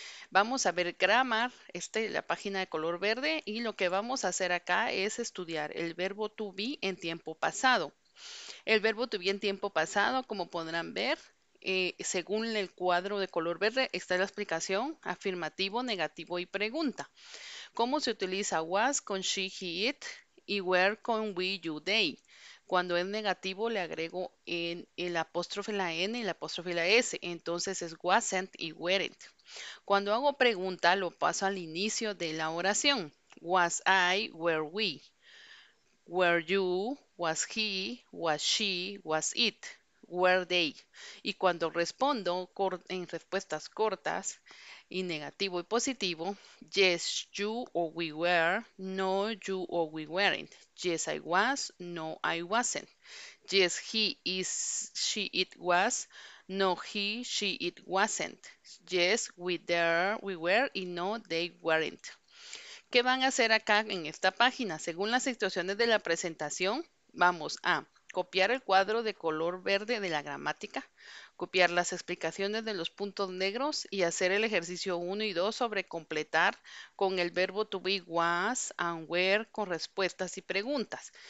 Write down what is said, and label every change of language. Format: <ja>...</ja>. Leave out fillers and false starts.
<es>Vamos a ver Grammar, la página de color verde, y lo que vamos a hacer acá es estudiar el verbo to be en tiempo pasado. El verbo to be en tiempo pasado, como podrán ver, según el cuadro de color verde, está la explicación, afirmativo, negativo y pregunta. ¿Cómo se utiliza was con she, he, it y were con we, you, they? Cuando es negativo le agrego en el apóstrofe la N y la apóstrofe la S, entonces es wasn't y weren't. Cuando hago pregunta lo paso al inicio de la oración.</es> <en>Was I, were we? Were you, was he, was she, was it, were they. Y cuando respondo en respuestas cortas y negativo y positivo, yes, you or we were, no, you or we weren't. Yes, I was, no, I wasn't. Yes, he is, she, it was, no, he, she, it wasn't. Yes, we were, y no, they weren't.</en> <es>¿Qué van a hacer acá en esta página? Según las instrucciones de la presentación, vamos a copiar el cuadro de color verde de la gramática, copiar las explicaciones de los puntos negros y hacer el ejercicio 1 y 2 sobre completar con el verbo to be, was and were con respuestas y preguntas.</es>